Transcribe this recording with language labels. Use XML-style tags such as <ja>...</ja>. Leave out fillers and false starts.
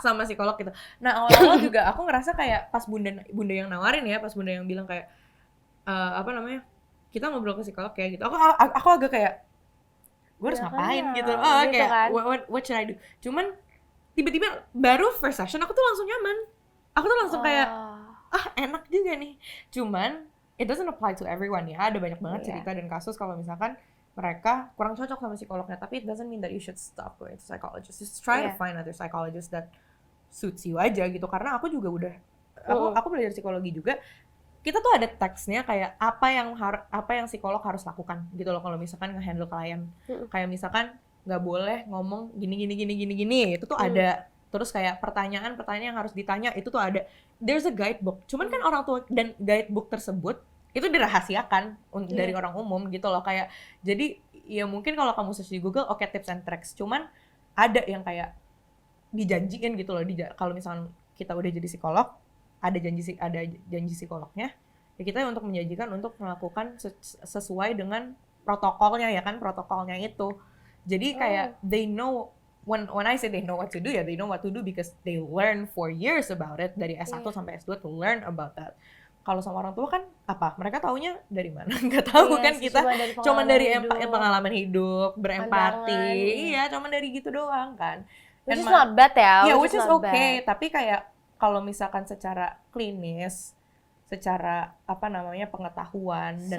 <id>sama psikolog gitu. Nah, awal-awal juga aku ngerasa kayak pas bunda yang nawarin ya, pas Bunda yang bilang kayak kita ngobrol ke psikolog kayak gitu. Aku agak kayak gue harus ngapain gitu. Gitu kayak kan?</id> <en>what should I do?</en> <id>Cuman tiba-tiba baru</id> <en>first session</en> <id>aku tuh langsung nyaman. Aku tuh langsung kayak enak juga nih.</id> <en>Cuman it doesn't apply to everyone ya.</en> <id>Ada banyak banget cerita dan kasus kalau misalkan mereka kurang cocok sama psikolognya, tapi</id> <en>it doesn't mean that you should stop going to psychologist. Just try to find other psychologist that suits you</en> <id>aja gitu. Karena aku juga udah aku belajar psikologi juga. Kita tuh ada teksnya kayak apa yang psikolog harus lakukan gitu loh kalau misalkan nge-handle klien. Kayak misalkan nggak boleh ngomong gini itu tuh ada. Terus kayak pertanyaan yang harus ditanya itu tuh ada.</id> <en>There's a guidebook.</en> <id>Cuman kan orang tua dan guidebook tersebut itu dirahasiakan dari orang umum gitu loh. Kayak jadi ya mungkin kalau kamu search di Google</id> <en>tips and tricks.</en> <id>Cuman ada yang kayak dijanjiin gitu loh. Kalau misalkan kita udah jadi psikolog, ada janji psikolognya. Ya kita untuk menjanjikan untuk melakukan sesuai dengan protokolnya ya kan, protokolnya itu. Jadi kayak</id> <en>they know. When I say they know what to do, they know what to do because they learn for years about it,</en> <id>dari S1 sampai S2</id> <en>to learn about that.</en> <id>Kalau sama orang tua kan mereka taunya dari mana? Nggak tahu kan kita, cuma dari pengalaman hidup, berempati, cuma dari gitu doang kan.</id> <en>Which is not bad ya. Yeah, which is okay.</en> <id>Tapi kayak kalau misalkan secara klinis, secara pengetahuan dan</id>